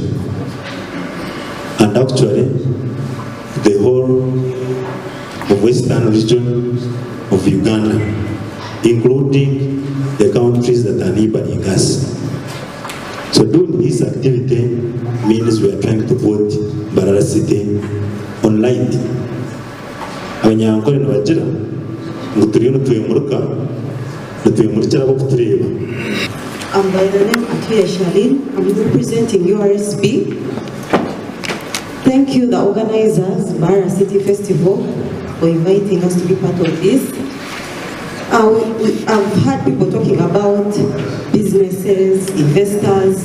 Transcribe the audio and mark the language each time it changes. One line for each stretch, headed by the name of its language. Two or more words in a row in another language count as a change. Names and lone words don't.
English: And actually, the whole of western region of Uganda, including the countries that are neighboring us. So doing this activity means we are trying to put Mbarara City online.
Nyankole: Abanyankore nabajira ngo turiyo tuyemuruka tuyemurikira abo kutureba.
English: I'm by the name Atuya Shalin. I'm representing URSB. Thank you, the organizers, Mbarara City Festival, for inviting us to be part of this. I've heard people talking about businesses, investors.